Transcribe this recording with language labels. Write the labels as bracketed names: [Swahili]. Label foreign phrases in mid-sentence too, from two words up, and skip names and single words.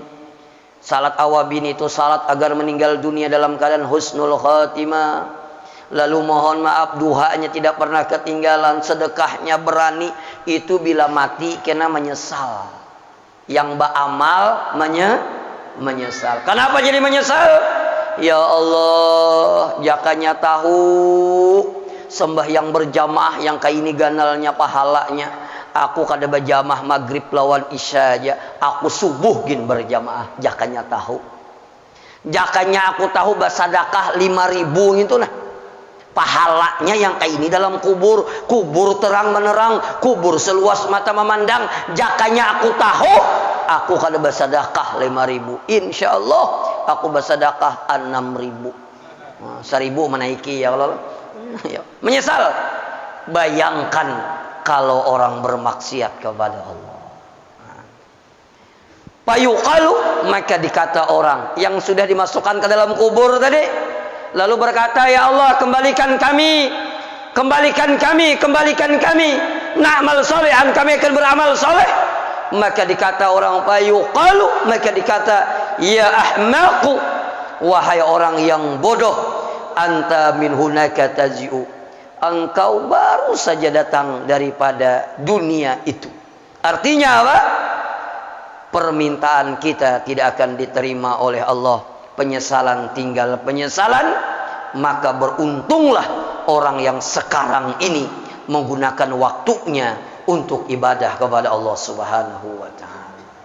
[Indonesian] Salat awabin itu salat agar meninggal dunia dalam keadaan husnul khatimah. Lalu mohon maaf, duhanya tidak pernah ketinggalan, sedekahnya berani. Itu bila mati kena menyesal. Yang beramal menyesal. Kenapa jadi menyesal? Ya Allah, [Banjar] jakanya tahu sembahyang berjamaah yang kayak ini ganalnya pahalanya. Aku kada berjamaah maghrib lawan isya aja, aku subuh gin berjamaah. Jakanya tahu. Jakanya aku tahu bersedekah 5.000 itu nah. [Indonesian] pahalanya yang kayak ini dalam kubur. Kubur terang menerang, kubur seluas mata memandang. [Banjar] Jakanya aku tahu, aku kada bersedekah 5.000. [Indonesian] Insyaallah aku bersedekah 6.000. 1.000 menaiki ya Allah. Menyesal. Bayangkan kalau orang bermaksiat kepada Allah. Payuqalu, maka dikata orang yang sudah dimasukkan ke dalam kubur tadi, lalu berkata, ya Allah, kembalikan kami, [Arabic] na'mal solehan, [Indonesian] kami akan beramal soleh. Maka dikata orang, payuqalu, maka dikata, [Arabic] ya ahmaqu, [Indonesian] wahai orang yang bodoh, [Arabic] anta min hunaka tazi'u, [Indonesian] engkau baru saja datang daripada dunia itu. Artinya apa? Permintaan kita tidak akan diterima oleh Allah. Penyesalan tinggal penyesalan. Maka beruntunglah orang yang sekarang ini menggunakan waktunya untuk ibadah kepada Allah Subhanahu wa ta'ala.